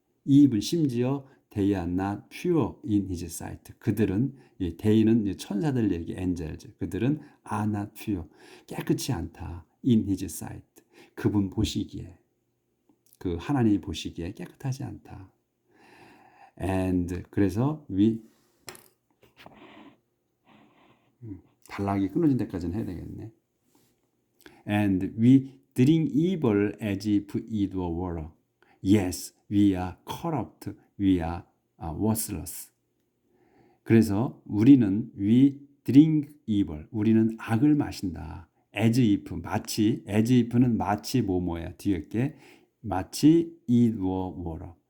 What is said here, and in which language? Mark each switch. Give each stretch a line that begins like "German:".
English: even
Korean: 심지어
English: they are not pure in his sight.
Korean: 그들은
English: they
Korean: 는 천사들 얘기
English: angels.
Korean: 그들은
English: are not pure.
Korean: 깨끗이 않다.
English: in his sight.
Korean: 그분 보시기에 그 하나님이 보시기에 깨끗하지 않다. and 그래서 단락이 끊어진 데까지는 해야 되겠네.
English: And we drink evil as if it were water. Yes, we are corrupt. We are worthless.
Korean: 그래서 우리는
English: we drink evil.
Korean: 우리는 악을 마신다.
English: as if
Korean: 마치 as if는 마치 뭐뭐야 뒤에 게 마치
English: it were water.